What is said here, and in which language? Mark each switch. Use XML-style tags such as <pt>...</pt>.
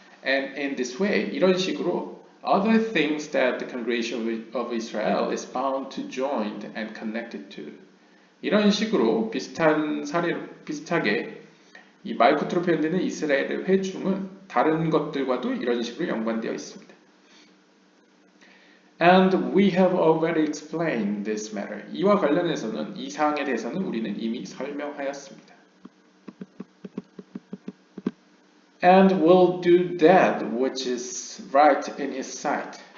<en>And in this way,</en> <ko>이런 식으로</ko> <en>other things that the congregation of Israel is bound to join and connected to.</en> <ko>이런 식으로 비슷하게 이 말쿠트로 표현되는 이스라엘의 회중은 다른 것들과도 이런 식으로 연관되어 있습니다.</ko> <en>And we have already explained this matter.</en> <ko>이와 관련해서는 이 사항에 대해서는 우리는 이미 설명하였습니다.</ko> <en>And will do that which is right in his sight.</en>